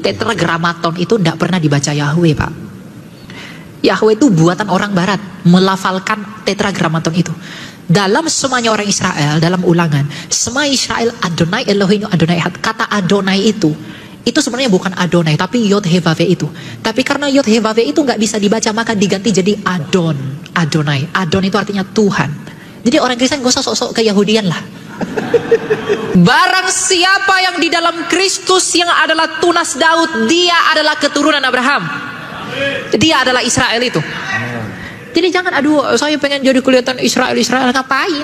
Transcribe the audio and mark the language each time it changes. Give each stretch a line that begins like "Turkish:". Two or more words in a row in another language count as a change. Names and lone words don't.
Indonesian: Tetragrammaton itu nggak pernah dibaca Yahweh, Pak. Yahweh itu buatan orang barat, melafalkan tetragrammaton itu. Dalam semuanya orang Israel, dalam ulangan, semua Israel
Hebrew: Adonai Elohim Adonai Ehad.
Indonesian: Kata Adonai itu sebenarnya bukan Adonai, tapi Yod,
Hebrew: He, Vav, He
Indonesian: itu. Tapi karena Yod,
Hebrew: He, Vav, He
Indonesian: itu nggak bisa dibaca, maka diganti jadi Adon. Adonai. Adon itu artinya Tuhan. Jadi orang Kristen gak usah sok-sok keyahudian lah. Barang siapa yang di dalam Kristus yang adalah tunas Daud, dia adalah keturunan Abraham. Dia adalah Israel itu. Jadi jangan aduh saya pengen jadi kelihatan Israel ngapain?